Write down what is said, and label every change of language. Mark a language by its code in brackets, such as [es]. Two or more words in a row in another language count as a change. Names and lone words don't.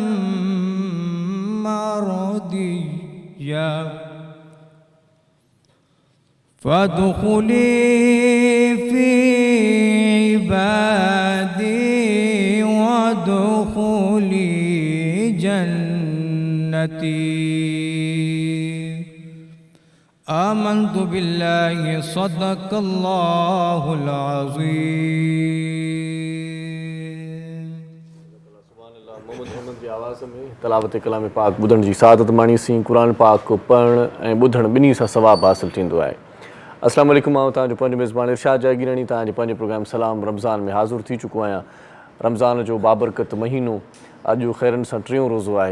[ar] مرضية فادخلي في عبادي وادخلي جنتي. آمنت بالله صدق الله العظيم. [sd] محمد احمد जी आवाज़ में तलावत कलाम पाक ॿुधण जी सादत माणी सी क़ुरान पाक को पढ़णु ऐं ॿुधणु ॿिन्ही सां सवाबु हासिलु थींदो आहे. [ar] السلام عليكم, [sd] मां तव्हांजो पंहिंजो मेज़बान इरशाद जागीरानी तव्हांजे पंहिंजे प्रोग्राम सलाम रमज़ान में हाज़िर थी चुको आहियां. रमज़ान जो बाबरकत महीनो अॼु ख़ैरनि सां टियों रोज़ो आहे.